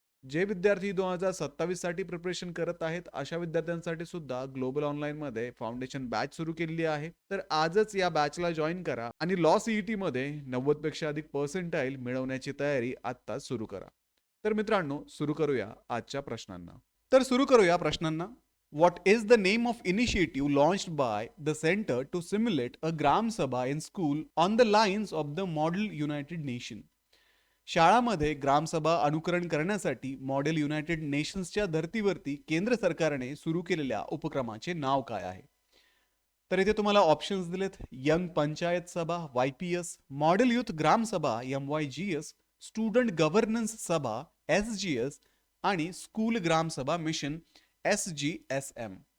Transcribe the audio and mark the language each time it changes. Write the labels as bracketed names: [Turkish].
[Marathi] जे विद्यार्थी 2027 साठी प्रिपरेशन करत आहेत अशा विद्यार्थ्यांसाठी सुद्धा ग्लोबल ऑनलाईन मध्ये फाउंडेशन बॅच सुरू केलेली आहे. तर आजच या बॅचला जॉईन करा आणि लॉ सीईटी मध्ये 90 पेक्षा अधिक पर्सेंटाईल मिळवण्याची तयारी आत्ताच सुरू करा. तर मित्रांनो, सुरू करूया आजच्या प्रश्नांना. [English] What is the name of initiative launched by the Center to simulate a Gram Sabha in school on the lines of the Model United Nation? [Marathi] शाळामध्ये ग्रामसभा अनुकरण करण्यासाठी मॉडेल युनायटेड नेशन्सच्या धर्तीवरती केंद्र सरकारने सुरू केलेल्या उपक्रमाचे नाव काय आहे? तर इथे तुम्हाला ऑप्शन्स दिलेत. यंग पंचायत सभा YPS, मॉडेल युथ ग्राम सभा MYGS, स्टुडंट गव्हर्नन्स सभा SGS आणि स्कूल ग्राम सभा मिशन SGSM.